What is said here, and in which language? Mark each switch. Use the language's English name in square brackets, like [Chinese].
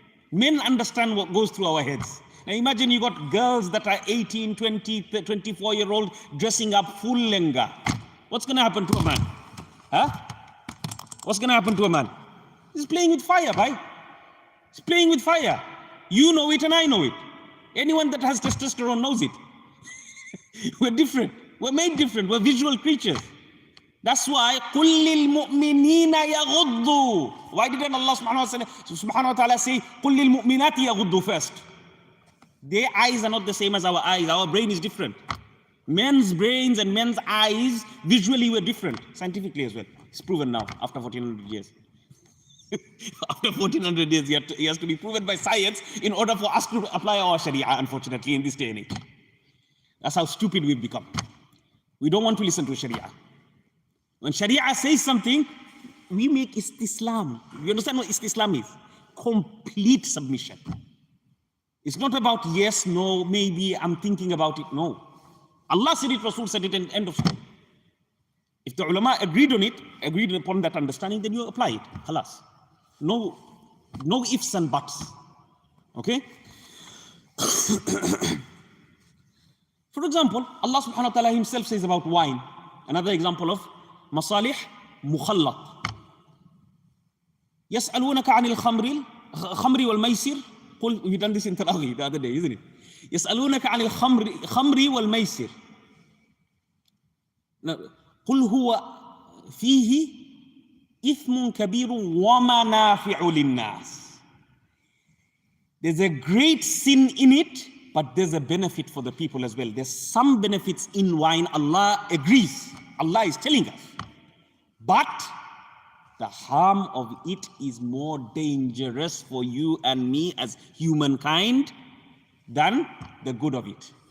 [English] Men understand what goes through our heads. Now imagine you got girls that are 18, 20, 24-year-old dressing up full lenga. What's going to happen to a man? Huh? What's going to happen to a man? He's playing with fire, bhai. He's playing with fire. You know it and I know it. Anyone that has testosterone knows it. We're different. We're made different. We're visual creatures. That's why [Arabic] قُلْ لِلْمُؤْمِنِينَ يَغُضُّوا. [English] Why didn't Allah subhanahu wa ta'ala say [Arabic] قُلْ لِلْمُؤْمِنَاتِ يَغُضُّوا [English] first? Their eyes are not the same as our eyes. Our brain is different. Men's brains and men's eyes visually were different, scientifically as well. It's proven now after 1400 years. After 1400 years, it has to be proven by science in order for us to apply our Sharia, unfortunately, in this day and age. That's how stupid we've become. We don't want to listen to Sharia. When Sharia says something, we make istislam. You understand what istislam is? Complete submission. It's not about yes, no, maybe, I'm thinking about it. No. Allah said it, Rasul said it, and end of story. If the ulama agreed upon that understanding, then you apply it. Khalas. No ifs and buts. Okay? For example, Allah subhanahu wa ta'ala himself says about wine. Another example of Masalih Mursalah. [Arabic] يسألونك عن الخمر والميسر. [English] We've done this in Tarawih the other day, isn't it? [Arabic] يسألونك عن الخمر والميسر. قل هو فيه إثم كبير ومنافع للناس. [English] There's a great sin in it, but there's a benefit for the people as well. There's some benefits in wine. Allah agrees. Allah is telling us. But the harm of it is more dangerous for you and me as humankind than the good of it.